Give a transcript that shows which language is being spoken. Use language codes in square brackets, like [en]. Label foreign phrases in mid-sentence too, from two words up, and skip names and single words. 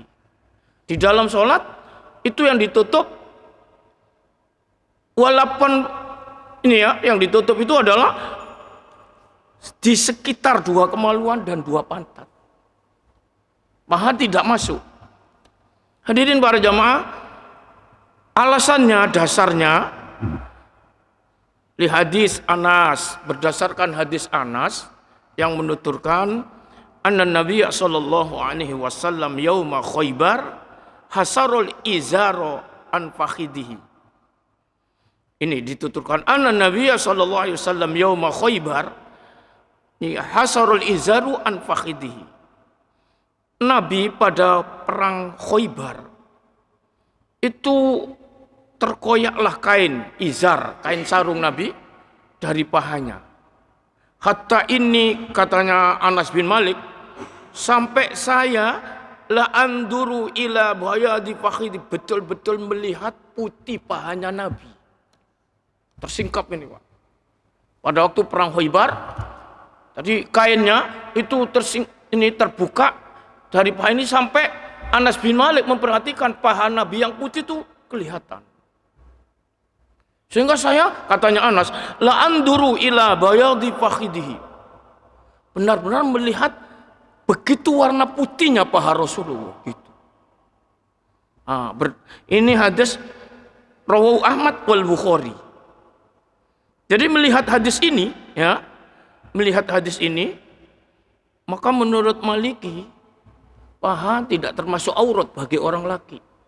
[id] Di dalam sholat itu yang ditutup walaupun ini ya, yang ditutup itu adalah di sekitar dua kemaluan dan dua pantat. Paha tidak masuk. Hadirin para jamaah, alasannya dasarnya li hadis Anas, berdasarkan hadis Anas yang menuturkan [ar] أن النبي صلى الله عليه وسلم يوم خيبر حسر الإزار عن فخذه. [id] Ini dituturkan [ar] أن النبي صلى الله عليه وسلم يوم خيبر حسر الإزار عن فخذه. [id] Nabi pada perang Khaibar itu terkoyaklah kain izar, kain sarung Nabi dari pahanya. Hatta ini katanya Anas bin Malik, sampai saya [ar] لأنظر إلى بياض فخذه, [id] betul-betul melihat putih pahanya Nabi. Tersingkap ini Pak. Pada waktu perang Khaibar, tadi kainnya itu terbuka dari paha ini sampai Anas bin Malik memperhatikan paha Nabi yang putih itu kelihatan. Sehingga saya, katanya Anas, [ar] لأنظر إلى بياض فخذه. [id] Benar-benar melihat begitu warna putihnya paha Rasulullah gitu. Ini hadis rawahu Ahmad wal Bukhari. Jadi melihat hadis ini, ya, maka menurut Maliki paha tidak termasuk aurat bagi orang laki.